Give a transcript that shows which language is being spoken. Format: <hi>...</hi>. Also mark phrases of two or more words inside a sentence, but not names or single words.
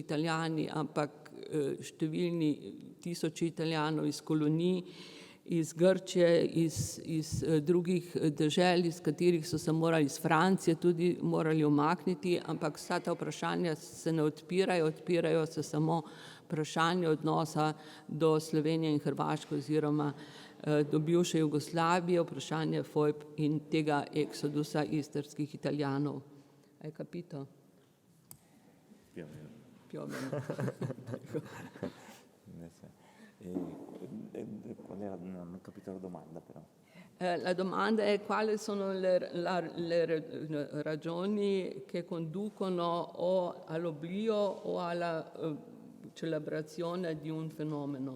<sl>Italijani, ampak številni tisoči Italijanov iz kolonij, iz Grčije, iz drugih dežel, iz katerih so se morali, iz Francije tudi morali umakniti, ampak vsa ta vprašanja se ne odpirajo se samo vprašanje odnosa do Slovenije in Hrvaške oziroma do bivše Jugoslavije, vprašanje fojb in tega eksodusa istrskih Italijanov.</sl> <it>Hai capito? Più o meno. Qual era? Non ho capito la domanda però. La domanda è quali sono le ragioni che conducono o all'oblio o alla celebrazione di un fenomeno.</it>